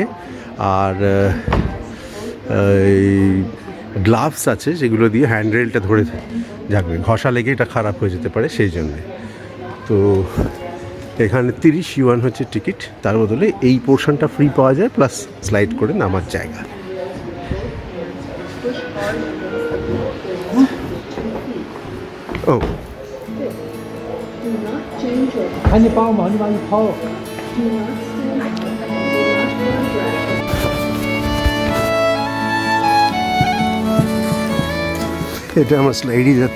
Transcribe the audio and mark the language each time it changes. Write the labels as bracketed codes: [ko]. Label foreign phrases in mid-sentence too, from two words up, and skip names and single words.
[bn] আর এই গ্লাভস আছে, যেগুলো দিয়ে হ্যান্ডরেলটা ধরে যাবে, ঘষা লেগে এটা খারাপ হয়ে যেতে পারে, সেই জন্যে। তো এখানে 30 ইউয়ান হচ্ছে টিকিট, তার বদলে এই পোর্শনটা ফ্রি পাওয়া যায়, [en] plus slide [bn] করে নামার জায়গা। ও [zh] 赶紧帮忙，你把你抛。 [bn] এটা আমরা স্লাইডে যাচ্ছি।